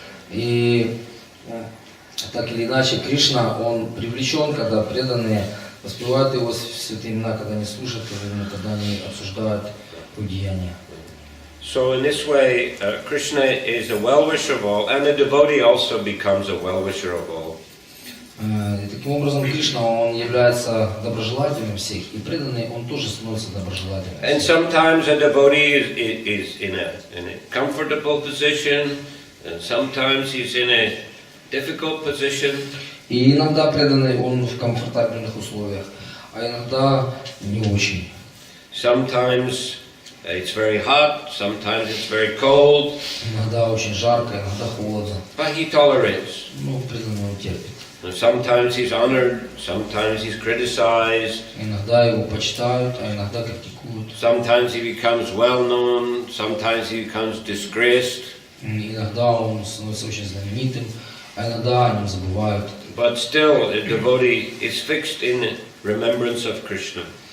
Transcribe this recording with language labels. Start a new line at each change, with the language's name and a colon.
Russian: И так или иначе, Кришна, он привлечен, когда преданные воспевают его святые имена, когда они слушают, когда они обсуждают его деяния.
English: So in this way, Krishna is a well-wisher of all, and the devotee also becomes a well-wisher of all.
Russian: И таким образом, Кришна, он является доброжелателем всех, и преданный, он тоже становится доброжелателем.
English: And sometimes a devotee is in a comfortable position, and sometimes he's in a difficult position.
Russian: И иногда преданный, он в комфортабельных условиях, а иногда не очень.
English: Sometimes it's very hot, sometimes it's very cold.
Russian: Иногда очень жарко, иногда холодно.
English: But he tolerates.
Russian: Ну, преданный он терпит.
English: Sometimes he's honored, sometimes he's criticized.
Russian: Иногда его почитают, а иногда критикуют.
English: Sometimes he becomes well known, sometimes he becomes disgraced.
Russian: Иногда он становится очень знаменитым, а иногда о нем забывают.
English: But still, the devotee is fixed in remembrance of Krishna.